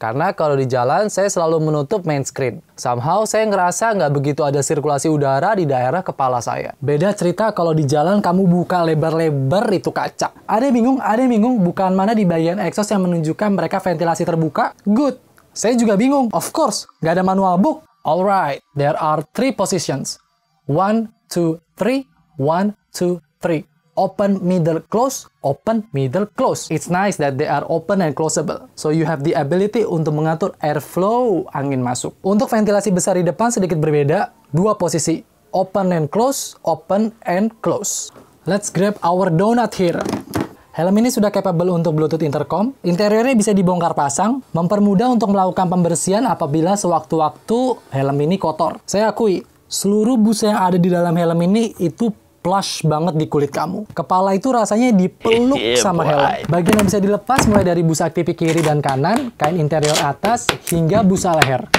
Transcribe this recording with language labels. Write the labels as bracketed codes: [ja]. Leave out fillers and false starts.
[id] Karena kalau di jalan saya selalu menutup main screen. Somehow saya ngerasa nggak begitu ada sirkulasi udara di daerah kepala saya. Beda cerita kalau di jalan kamu buka lebar-lebar itu kaca. Ada yang bingung bukan mana di bagian exhaust yang menunjukkan mereka ventilasi terbuka? [en] Good. [id] Saya juga bingung. [en] Of course, [id] nggak ada manual book. [en] Alright, there are 3 positions. 1, 2, 3. 1, 2, 3. Open, middle, close. Open, middle, close. It's nice that they are open and closable. So you have the ability [id] untuk mengatur airflow angin masuk. Untuk ventilasi besar di depan sedikit berbeda. 2 posisi. [en] Open and close. Open and close. Let's grab our donut here. [id] Helm ini sudah capable untuk Bluetooth intercom. Interiornya bisa dibongkar pasang, mempermudah untuk melakukan pembersihan apabila sewaktu-waktu helm ini kotor. Saya akui, seluruh busa yang ada di dalam helm ini itu plush banget di kulit kamu. Kepala itu rasanya dipeluk sama helm. Bagian yang bisa dilepas mulai dari busa aktif kiri dan kanan, kain interior atas, hingga busa leher.